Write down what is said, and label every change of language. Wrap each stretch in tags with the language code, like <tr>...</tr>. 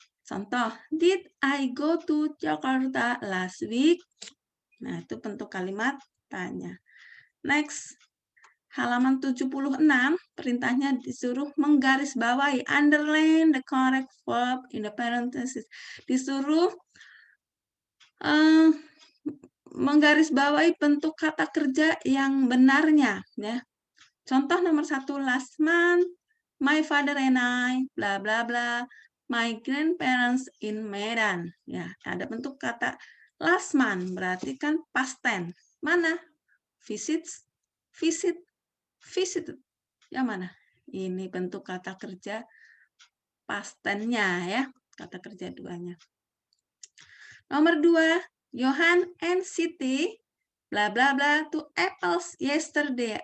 <en>Contoh, did I go to Jakarta last week?</en> <id>Nah, itu bentuk kalimat tanya. Next, halaman 76, perintahnya disuruh menggarisbawahi,</id> <en>underline the correct verb in the parentheses.</en> <id>Disuruh menggarisbawahi bentuk kata kerja yang benarnya. Ya. Contoh nomor 1,</id> <en>last month, my father and I, bla bla bla, my grandparents in Medan.</en> <id>Ya, ada bentuk kata last month, berarti kan past tense. Mana?</id> <en>Visits, visit, visited.</en> <id>Yang mana? Ini bentuk kata kerja past tense-nya ya, kata kerja duanya. Nomor 2,</id> <en>Johan and Siti bla bla bla to apples yesterday.</en>